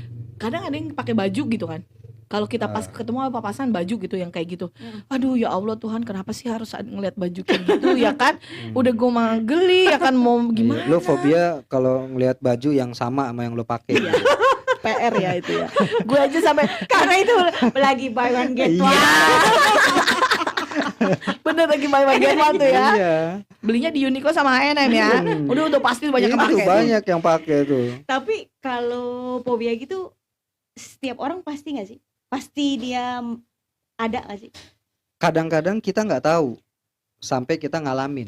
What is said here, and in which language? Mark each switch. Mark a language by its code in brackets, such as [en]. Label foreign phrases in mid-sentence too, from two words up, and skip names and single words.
[id] kadang ada yang pakai baju gitu kan. Kalau kita pas ketemu apa papasan baju gitu yang kayak gitu. Aduh ya Allah Tuhan, kenapa sih harus ngeliat baju kayak gitu ya kan? Udah gue mah geli ya kan, mau gimana? Iya, lo fobia kalau ngelihat baju yang sama sama yang lo pakai. Iya. PR ya itu ya. Gue aja sampai Karena itu lagi [en] buy one get [id] Iya. [en] one. [id] bener lagi [en] buy one get one [id] tuh ya. Iya. Belinya di Uniqlo sama H&M ya. Udah pasti banyak Itu kepake tuh. banyak yang pakai tuh. Tapi kalau fobia gitu setiap orang pasti nggak sih? Pasti dia ada nggak sih? Kadang-kadang kita nggak tahu sampai kita ngalamin.